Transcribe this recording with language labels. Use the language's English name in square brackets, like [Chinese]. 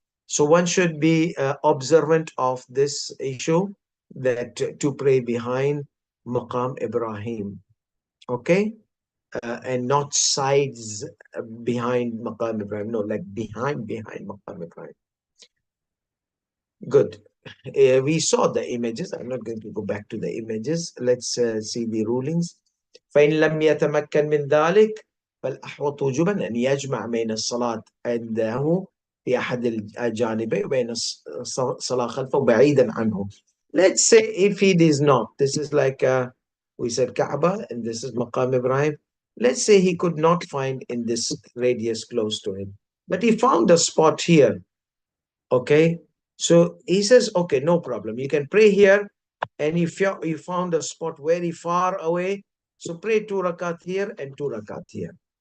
[English] So one should be observant of this issue, that to pray behind Maqam Ibrahim, okay? And not sides behind Maqam Ibrahim. No, like behind Maqam Ibrahim. Good. We saw the images. I'm not going to go back to the images. Let's see the rulings. [Arabic] فإن لم يتمكن من ذلك فالأحوط وجوبا أن يجمع بين الصلاة عنده في أحد الجانبين وبين الصلاة خلفه بعيدا عنه. [English] Let's say if it is not, this is like we said Kaaba and this is Maqam Ibrahim. Let's say he could not find in this radius close to him, but he found a spot here. Okay, so he says, okay, no problem. You can pray here, and if you found a spot very far away, so pray 2 rakat here and 2 rakat here.